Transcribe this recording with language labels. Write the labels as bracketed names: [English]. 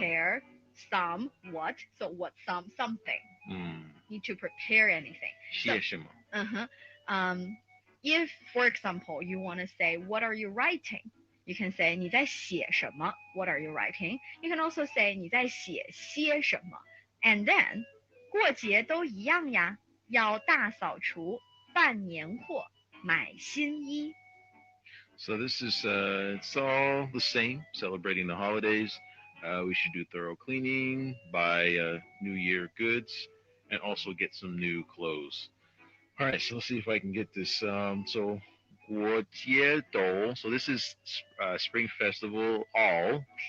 [English] prepare, some, what. So what some, something. Need to prepare anything. [Chinese] 些什么? [English] If, for example, you want to say, what are you writing? You can say [Chinese] 你在写什么? [English] What are you writing? You can also say [Chinese] 你在写些什么? [English] And then [Chinese] 过节都一样呀，要大扫除，办年货，买新衣。 [English] So this is it's all the same, celebrating the holidays. We should do thorough cleaning, buy New Year goods, and also get some new clothes. All right, so let's see if I can get this. So [Chinese] 过节都, [English] so this is Spring Festival all,